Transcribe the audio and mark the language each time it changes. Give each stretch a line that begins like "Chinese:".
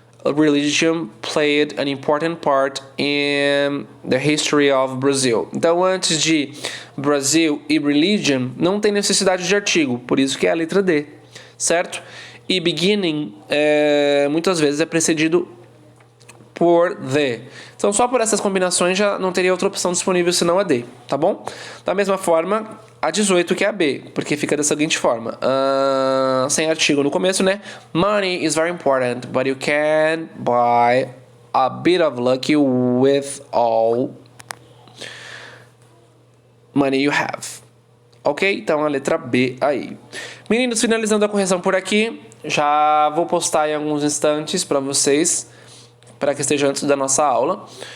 English: religion played an important part in the history of Brazil.
Portuguese: Então, antes de Brasil e religion, não tem necessidade de artigo, por isso que é a letra D, certo? E beginning, muitas vezes é precedido por the. Então, só por essas combinações já não teria outra opção disponível senão a D, tá bom? Da mesma forma, a 18 que é a B, porque fica da seguinte forma, sem artigo no começo, né?
English: Money is very important, but you can buy a bit of luck with all money you have.
Portuguese: Ok? Então a letra B aí. Meninos, finalizando a correção por aqui, já vou postar em alguns instantes para vocês, para que esteja antes da nossa aula.